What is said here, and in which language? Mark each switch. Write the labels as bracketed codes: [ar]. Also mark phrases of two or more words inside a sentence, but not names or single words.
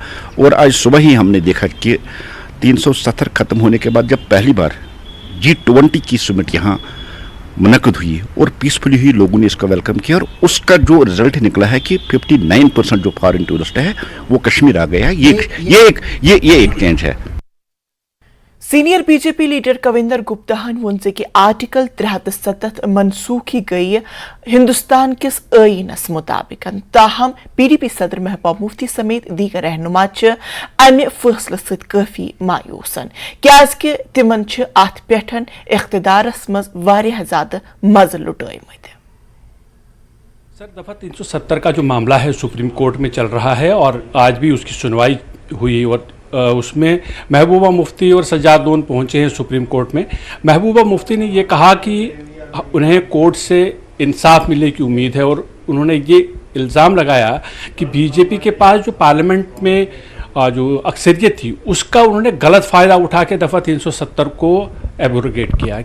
[hi] और आज सुबह ही हमने देखा कि 370 ख़त्म होने के बाद जब पहली बार G20 की समिट यहाँ मुनक़द हुई और पीसफुली ही लोगों ने इसका वेलकम किया और उसका जो रिजल्ट निकला है कि 59% जो [en] foreign tourist [hi] है वो कश्मीर आ गया है। ये एक चेंज है। [en] senior BJP leader [ks] कविंदर गुप्ता वोन कि आर्टिकल 370 मनसूखी गई हिंदुस्तान किस आईनस मुताबिक, ताहम PDP सदर महबूबा मुफ्ती समेत दीगर रहनुमा अमि फैसले सत काफी मायूसन, क्याजकि तिमन अत पेठ इख्तिदारस मज वारियाह ज्यादा मज लुटायमत। [hi] सर, दफा 370 का जो मामला है सुप्रीम कोर्ट में चल रहा है और आज भी उसकी सुनवाई हुई और उसमें महबूबा मुफ्ती और सज्जाद लोन पहुंचे हैं सुप्रीम कोर्ट में। महबूबा मुफ्ती ने ये कहा कि उन्हें कोर्ट से इंसाफ मिलने की उम्मीद है और उन्होंने ये इल्ज़ाम लगाया कि बीजेपी के पास जो पार्लियामेंट में जो अक्सरियत थी उसका उन्होंने गलत फ़ायदा उठा के दफ़ा 370 को एब्रोगेट किया।